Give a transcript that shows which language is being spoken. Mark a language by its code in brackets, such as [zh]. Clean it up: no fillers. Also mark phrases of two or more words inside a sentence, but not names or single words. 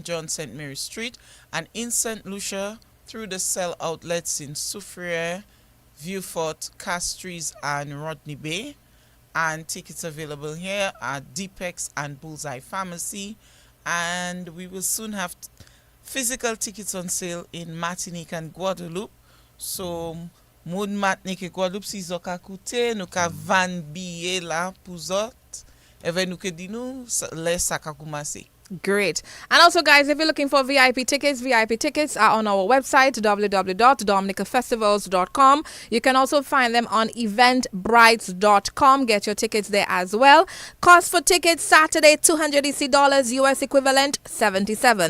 [en] John, St. Mary Street, and in St. Lucia through the Cell outlets in Soufriere, Vieux-Fort, Castries, and Rodney Bay. And tickets available here at Deepex and Bullseye Pharmacy. And we will soon have physical tickets on sale in Martinique and Guadeloupe. So, [acf] moun Martinique Guadeloupe si zo ka koute, nou ka van biye la pou zot, eve nou ke di nou le sa ka koumase. [en] Great. And also, guys, if you're looking for VIP tickets are on our website, www.dominicafestivals.com. You can also find them on eventbrites.com. Get your tickets there as well. Cost for tickets Saturday, $200 EC, US equivalent 77.